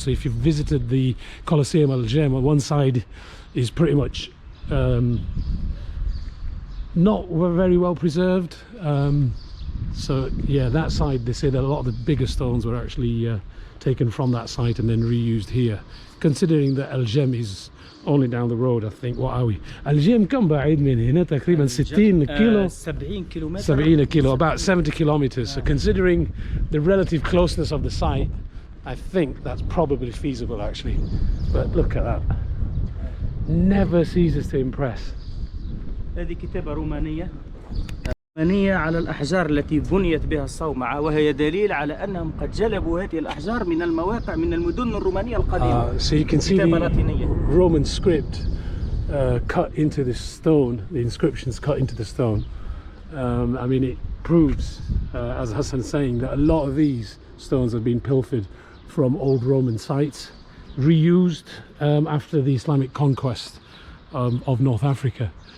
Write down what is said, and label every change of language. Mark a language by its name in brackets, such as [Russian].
[English] So if you've visited the Colosseum Al-Jem, on one side is pretty much not very well preserved. So yeah, that side, they say that a lot of the bigger stones were actually taken from that site and then reused here. Considering that Al-Jem is only down the road, I think. What are we? [Arabic] Al-Jem كم بعيد من هنا؟ تقريبا 60 كيلو. 70 كيلومتر. [English] 70 kilo, about 70 kilometers. So considering the relative closeness of the site, I think that's probably feasible actually. But look at that. Never ceases to impress. [Arabic] هذه كتابة رومانية على الأحجار التي بنيت بها الصومعة، وهي دليل على أنهم قد جلبوا هذه الأحجار من المواقع من المدن الرومانية القديمة. [English] So you can see the Roman script cut into the stone, the inscriptions cut into the stone. I mean, it proves, as Hassen is saying, that a lot of these stones have been pilfered from old Roman sites, reused after the Islamic conquest of North Africa.